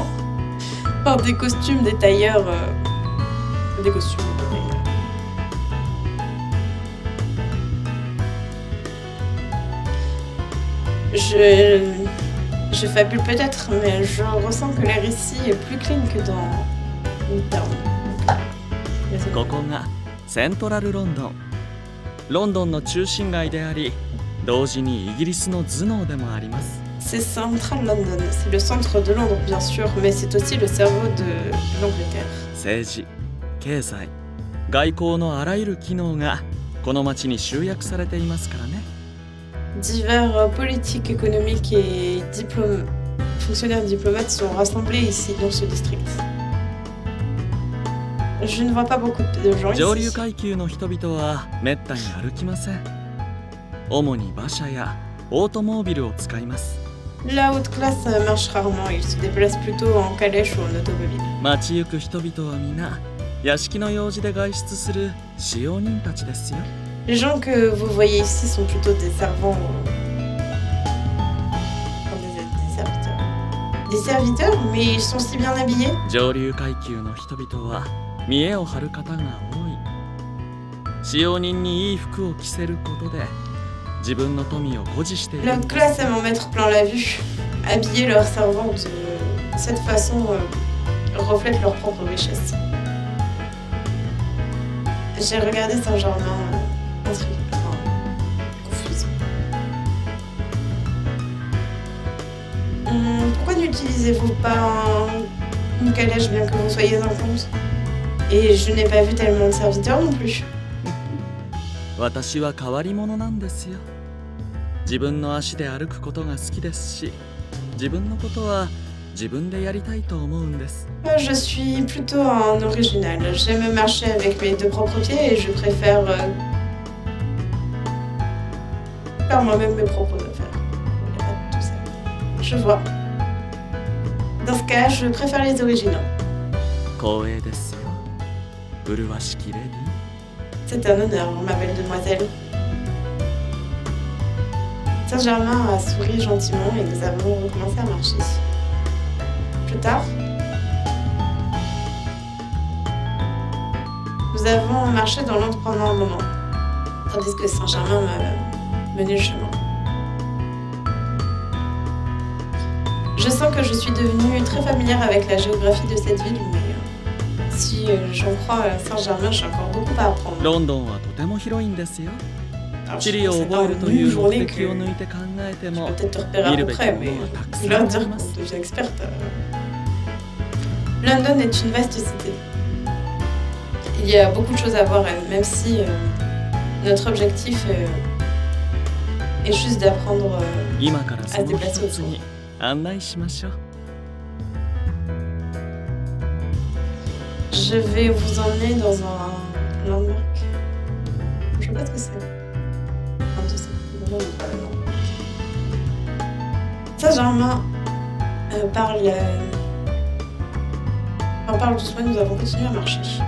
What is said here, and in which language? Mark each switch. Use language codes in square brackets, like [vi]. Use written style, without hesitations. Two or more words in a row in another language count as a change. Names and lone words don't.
[fr] Enfin, des costumes, des tailleurs. Des costumes, des tailleurs. Je fabule peut-être, mais je ressens que l'air ici est plus clean que dans Midtown. [ja] ここがセントラルロンドン。ロンドンの中心街であり、同時にイギリスの頭脳でもあります。 [fr] C'est Central London, c'est le centre de Londres bien sûr, mais c'est aussi le cerveau de l'Angleterre. [ja] 政治、経済、外交のあらゆる機能がこの町に集約されていますからね。 [fr] Divers politiques, économiques et fonctionnaires diplomates sont rassemblés ici, dans ce district. Je ne vois pas beaucoup de gens [ja] 上流 [fr] ici. [ja] 階級の人々はめったに歩きません。主に馬車やオートモービルを使います。 [fr] La haute classe marche rarement, ils se déplacent plutôt en calèche ou en automobile. [ja] 街行く人々は皆屋敷の用事で外出する使用人たちですよ。 [fr] Les gens que vous voyez ici sont plutôt des servants Des serviteurs, mais ils sont si bien habillés. [ja] 上流階級の人々は見栄を張る方が多い。使用人にいい服を着せることで自分の富を誇示している [fr] L'autre classe aime en mettre plein la vue. Habiller leurs servantes de cette façon reflète leur propre richesse. J'ai regardé Saint-Germain intriguée, enfin, confuse. Pourquoi n'utilisez-vous pas une calèche bien que vous soyez un comte? Et je n'ai pas vu tellement de serviteurs non plus. [ja] 私は変わり者なんですよ。自分の足で歩くことが好きですし、自分のことは自分でやりたいと思うんです。 [fr] Je suis plutôt un original. J'aime marcher avec mes deux propres pieds et je préfère faire moi-même mes propres affaires. Il n'y a pas tout ça. Je vois. Dans ce cas, je préfère les originaux. [ja] 光栄ですよ。麗しきレディ。 [fr] C'est un honneur, ma belle demoiselle. Saint-Germain a souri gentiment et nous avons recommencé à marcher. Plus tard, nous avons marché dans l'ombre pendant un moment, tandis que Saint-Germain m'a mené le chemin. Je sens que je suis devenue très familière avec la géographie de cette ville, mais si j'en crois à Saint-Germain, j'ai encore beaucoup à apprendre. [ja] ロンドンはとても広いんですよ。 [fr] Alors, [ja] 地 [fr] je [ja] 理を [fr] pense que c'est [ja] 覚 [fr] pas [ja] える [fr] en [ja] とい [fr] une [ja] う目 [fr] journée [ja] 的を [fr] que [ja] 抜いて考えて [fr] je [ja] も [fr] peux peut-être te repérer à peu près, mais je vais dire qu'on devient experte. London est une vaste cité. Il y a beaucoup de choses à voir, même si notre objectif est juste d'apprendre [ja] 今からその一つに案内しましょう。 [fr] Je vais vous emmener dans un landmark. Je sais pas ce que c'est. Enfin, je sais. Non, pas le landmark. Saint-Germain parle doucement, nous avons continué à marcher.